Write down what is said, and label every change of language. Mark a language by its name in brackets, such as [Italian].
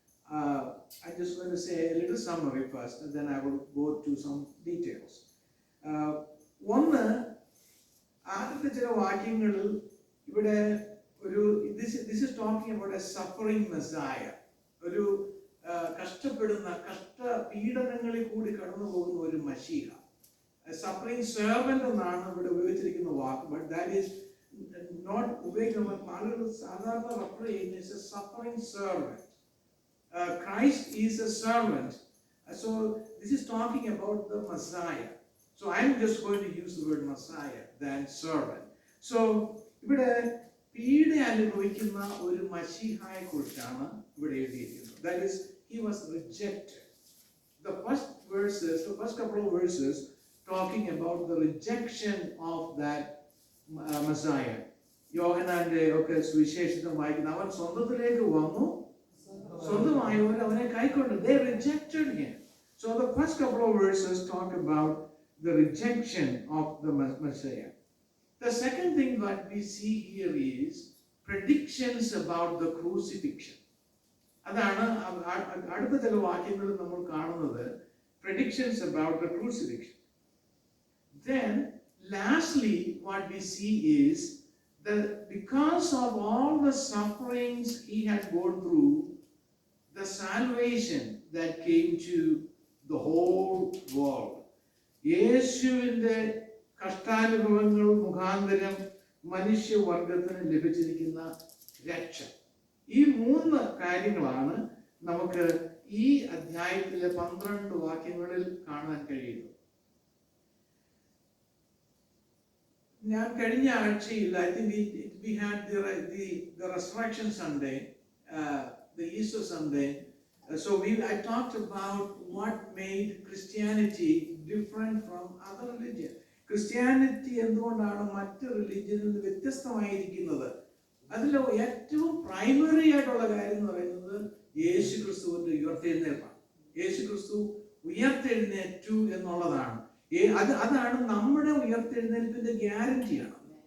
[English] I'm just going to say a little summary first, and then I will go to some details. [Malayalam] One, ആദ്യത്തെ ചില വാക്യങ്ങളിൽ ഇവിടെ ഒരു [English] this is talking about a suffering messiah, [Malayalam] ഒരു കഷ്ടപ്പെടുന്ന പീഡനങ്ങളിൽ കൂടി കടന്നു പോകുന്ന ഒരു മശീഹ. സഫറിംഗ് സെർവന്റ് എന്നാണ് ഇവിടെ ഉപയോഗിച്ചിരിക്കുന്ന വാക്ക്, [English] but that is not [Malayalam] ഉപയോഗിക്കുന്ന ആളുകൾ സാധാരണ റെഫർ ചെയ്യുന്ന suffering servant. [English] Christ is a servant. So this is talking about the Messiah. So I'm just going to use the word Messiah than servant. [Malayalam] So ഇവിടെ പീഡ അനുഭവിക്കുന്ന ഒരു മശീഹായെ കുറിച്ചാണ് ഇവിടെ എഴുതിയിരിക്കുന്നത്. [English] That is, he was rejected. The first couple of verses talking about the rejection of that Messiah. [Malayalam] യോഹന്നാന്റെ ഒക്കെ സുവിശേഷത്തിൽ വായിക്കുന്ന അവൻ സ്വന്തത്തിലേക്ക് വന്നു, സ്വന്തമായവർ അവനെ കൈക്കൊണ്ടു. [English] They rejected him. So the first couple of verses talk about the rejection of the Messiah. The second thing that we see here is predictions about the crucifixion. അതാണ് അടുത്ത ചില വാക്യങ്ങളിൽ നമ്മൾ കാണുന്നത്, predictions about the crucifixion. Then lastly what we see is that because of all the sufferings he had gone through, the salvation that came to the whole world. [Malayalam] യേശുവിന്റെ കഷ്ടാനുഭവങ്ങൾ മുഖാന്തരം മനുഷ്യവർഗത്തിന് ലഭിച്ചിരിക്കുന്ന രക്ഷ. ഈ മൂന്ന് കാര്യങ്ങളാണ് നമുക്ക് ഈ അധ്യായത്തിലെ 12 വാക്യങ്ങളിൽ കാണാൻ കഴിയുന്നത്. ഞാൻ കഴിഞ്ഞ ആഴ്ചയിൽ [English] I think we had the Resurrection Sunday, the Easter Sunday. So I talked about what made Christianity different from other religions. [Malayalam] Christianity എന്തുകൊണ്ടാണ് മറ്റ് റിലീജിയനിൽ നിന്ന് വ്യത്യസ്തമായിരിക്കുന്നത്? അതിൽ ഏറ്റവും പ്രൈമറി ആയിട്ടുള്ള കാര്യം എന്ന് പറയുന്നത് യേശു ക്രിസ്തുവിന്റെ ഉയർത്തെഴുന്നേൽപ്പാണ്. യേശു ക്രിസ്തു ഉയർത്തെഴുന്നേറ്റു എന്നുള്ളതാണ്. അതാണ് നമ്മുടെ ഉയർത്തെഴുന്നേൽപ്പിന്റെ ഗ്യാരണ്ടിയാണ്.